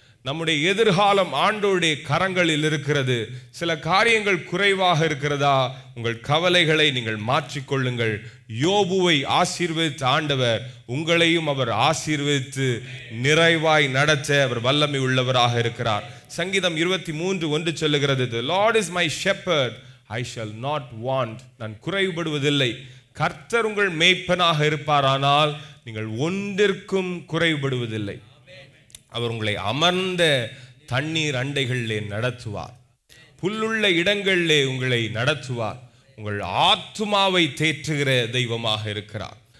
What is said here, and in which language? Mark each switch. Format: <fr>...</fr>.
<ta>நம்முடைய எதிர்காலம் ஆண்டவருடைய கரங்களில் இருக்கிறது. சில காரியங்கள் குறைவாக இருக்கிறதா, உங்கள் கவலைகளை நீங்கள் மாற்றிக்கொள்ளுங்கள். யோபுவை ஆசீர்வதித்த ஆண்டவர் உங்களையும் அவர் ஆசீர்வதித்து நிறைவாய் நடத்த அவர் வல்லமை உள்ளவராக இருக்கிறார். சங்கீதம் 23:1 சொல்லுகிறது,</ta> <en>The Lord is my shepherd, I shall not want.</en> <ta>நான் குறைபடுவதில்லை. கர்த்தர் உங்கள் மேய்ப்பனாக இருப்பாரானால் நீங்கள் ஒன்றிற்கும் குறைபடுவதில்லை. அவர் உங்களை அமர்ந்த தண்ணீர் அண்டைகளிலே நடத்துவார், புல்லுள்ள இடங்களிலே உங்களை நடத்துவார். உங்கள் ஆத்துமாவை தேற்றுகிற தெய்வமாக இருக்கிறார்.</ta>